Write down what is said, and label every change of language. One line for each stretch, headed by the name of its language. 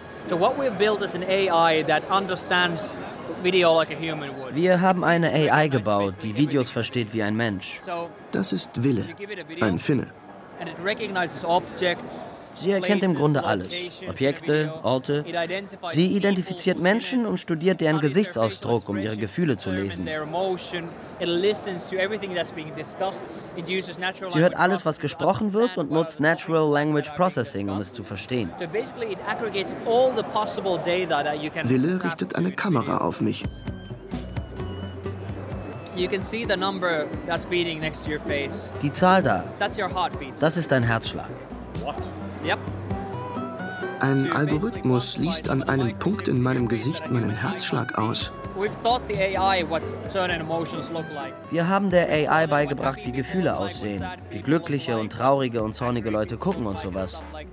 English: So what we've built is an AI that understands video like a human would.
German: Wir haben eine AI gebaut, die Videos versteht wie ein Mensch. Das ist Wille, ein Finne.
English: And it recognizes objects.
German: Sie erkennt im Grunde alles, Objekte, Orte. Sie identifiziert Menschen und studiert deren Gesichtsausdruck, um ihre Gefühle zu lesen. Sie hört alles, was gesprochen wird und nutzt Natural Language Processing, um es zu verstehen. Wille richtet eine Kamera auf mich.
English: You can see the number that's beating next to your face.
German: Die Zahl da.
English: That's your heartbeat.
German: Das ist dein Herzschlag.
English: What? Yep.
German: Ein Algorithmus liest an einem Punkt in meinem Gesicht meinen Herzschlag aus.
English: We've taught the AI what certain emotions look like.
German: Wir haben der AI beigebracht, wie Gefühle aussehen, wie glückliche und traurige und zornige Leute gucken und sowas.